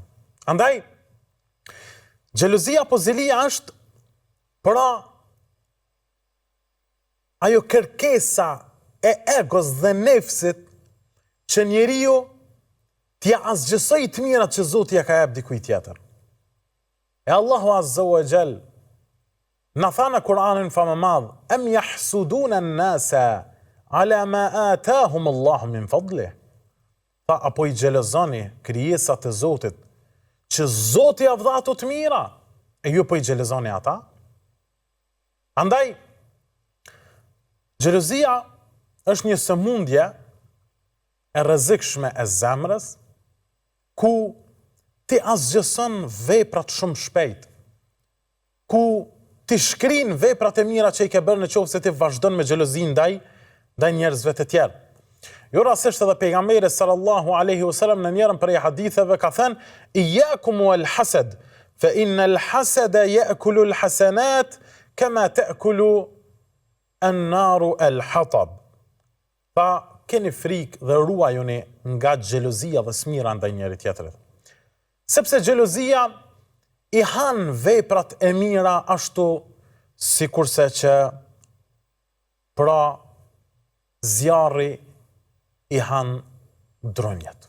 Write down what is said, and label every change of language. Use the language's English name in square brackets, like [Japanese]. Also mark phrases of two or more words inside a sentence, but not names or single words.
[Albanian] Andaj, xhelozia apo zilia është pra ajo kërkesa e egos dhe nefsit që njeriu t'ja asgjësoj të mirat që Zoti ja ka jap dikujt tjetër. E Allahu [Arabic] عز وجل [Albanian] na tha në Kur'anin famëmadh: [Arabic] "أم يحسدون الناس على ما آتاهم الله من فضله." [Albanian] Tha, apo i xhelozoni krijesat e Zotit që Zoti ja dha ato të mira, e ju po i xhelozoni ata? Andaj, xhelozia është një sëmundje e rrezikshme e zemrës, ku ti asgjëson veprat shumë shpejt, ku ti shkrin veprat e mira që i ke bërë në qoftë se ti vazhdon me xhelozi ndaj njerëzve të tjerë. Jo rastisht edhe pejgamberi [Arabic] صلى الله عليه وسلم [Albanian] në njërin prej haditheve ka thënë: [Arabic] "إياكم والحسد فإن الحسد يأكل الحسنات كما تأكل النار الحطب." [Albanian] Pa keni frikë dhe ruajuni nga xhelozia dhe smira ndaj njëri tjetrit. Sepse xhelozia i han veprat e mira ashtu sikurse që pra zjarri i han dronjat.